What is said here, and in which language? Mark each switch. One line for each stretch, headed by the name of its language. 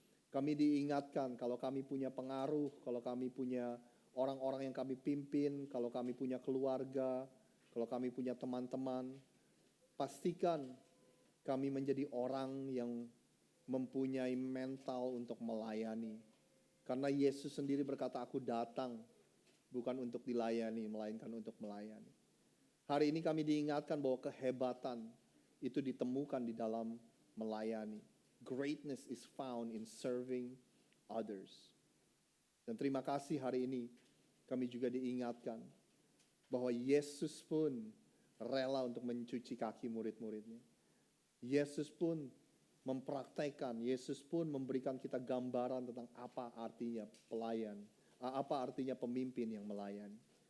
Indonesian: Kami diingatkan kalau kami punya pengaruh, kalau kami punya orang-orang yang kami pimpin, kalau kami punya keluarga, kalau kami punya teman-teman, pastikan kami menjadi orang yang mempunyai mental untuk melayani. Karena Yesus sendiri berkata, aku datang bukan untuk dilayani, melainkan untuk melayani. Hari ini kami diingatkan bahwa kehebatan itu ditemukan di dalam melayani.
English: Greatness is found in serving others.
Indonesian: Dan terima kasih hari ini kami juga diingatkan bahwa Yesus pun rela untuk mencuci kaki murid-muridnya. Yesus pun mempraktekkan, Yesus pun memberikan kita gambaran tentang apa artinya pelayan, apa artinya pemimpin yang melayani.